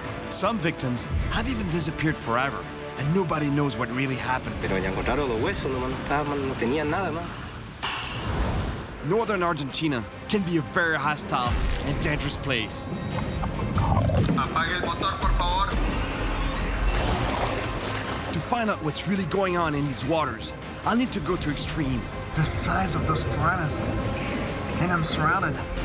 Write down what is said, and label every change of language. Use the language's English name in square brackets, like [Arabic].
[English] Some victims have even disappeared forever, and nobody knows what really happened. [Spanish] Pero ya encontraron los huesos, no tenían nada más. [English] Northern Argentina can be a very hostile and dangerous place. [Spanish] Apague el motor, por favor. [English] To find out what's really going on in these waters, I'll need to go to extremes. The size of those piranhas. And I'm surrounded.